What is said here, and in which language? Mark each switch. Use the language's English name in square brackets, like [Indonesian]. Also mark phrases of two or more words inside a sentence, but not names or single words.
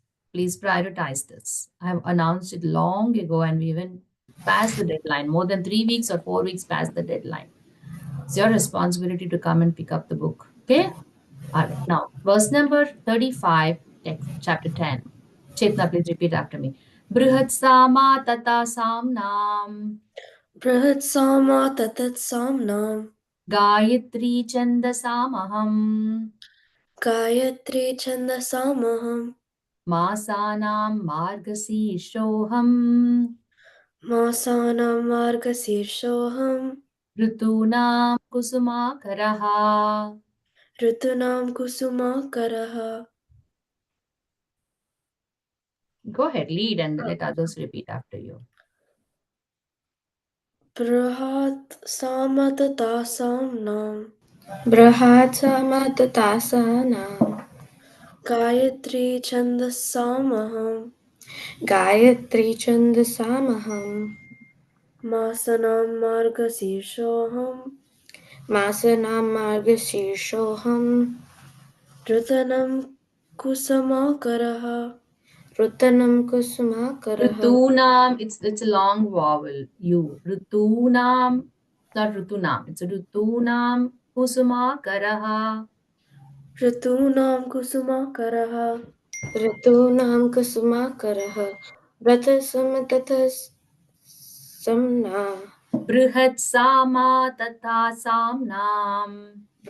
[English] Please prioritize this. I have announced it long ago and we even passed the deadline, more than 3 weeks or 4 weeks past the deadline. It's your responsibility to come and pick up the book. Okay? All right. Now, verse number 35, text, chapter 10. Chetna, please repeat after me. [Sanskrit] बृहत् साम तथा साम्नाम् बृहत्साम तथासाम्नाम् गायत्री छन्दसामहम् गायत्री छन्दसामहम् मासानां मार्गशीर्षोऽहम् मासानां मार्गशीर्षोऽहम् ऋतूनां कुसुमाकरः. ऋतूनां कुसुमाकरः [English] Go ahead, lead and let others repeat after you. [Sanskrit] बृहत् सामतथासाम्नाम् बृहत्सामतथासाम्नाम् गायत्री छन्दसामहम् गायत्री छन्दसामहम् मासानां मार्गशीर्षोऽहम् मासानां मार्गशीर्षोऽहम् ऋतूनां कुसुमाकरः ऋतूनां कुसुमाकरः Rutunam, [English] it's a long vowel. You. Rutunam, not Rutunam. It's a [Sanskrit] ऋतूनां कुसुमाकरः. ऋतूनां कुसुमाकरः ऋतूनां कुसुमाकरः बृहत्सामतथास् साम्ना बृहत् साम तथा साम्नाम्